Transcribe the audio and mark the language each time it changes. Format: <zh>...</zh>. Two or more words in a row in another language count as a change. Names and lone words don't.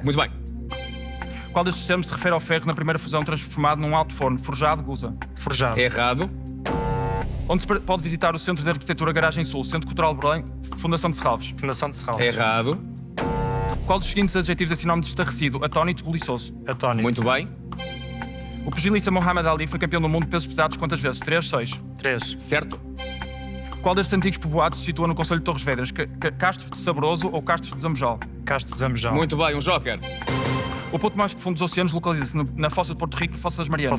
<pt>Muito bem. Qual destes termos se refere ao ferro na primeira fusão transformado num alto forno, forjado, Gusa? Forjado. Errado. Onde se pode visitar o Centro de Arquitetura Garagem Sul, Centro Cultural de Belém, Fundação de Serralves. Fundação de Serralves. Errado. Qual dos seguintes adjetivos é sinónimo de estarrecido, atónito, buliçoso? Atónito. Muito bem. O pugilista Muhammad Ali foi campeão do mundo de pesos pesados quantas vezes? 3, 6. 3. Certo. Qual destes antigos povoados se situa no Conselho de Torres Vedras? Castros de Saboroso ou Castros de Zambojal? Castro de Zambojal. Muito bem. Um joker. O ponto mais profundo dos oceanos localiza-se na Fossa de Porto Rico e Fossa das Marianas.</pt>